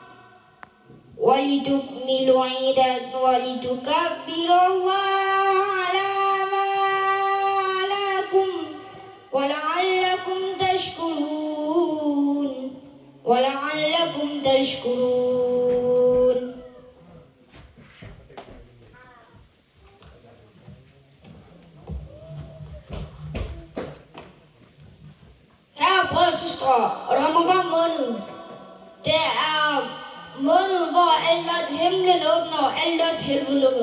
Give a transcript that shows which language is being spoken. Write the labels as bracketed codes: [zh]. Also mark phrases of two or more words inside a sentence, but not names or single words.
[ar] ولتكملوا عدة ولتكبروا الله على ما علاكم ولعلكم [da] تشكرون Kære brødre og søstre, Ramadan måned, det er måneden, hvor alle døre til himlen åbner og alle døre til helvede lukker.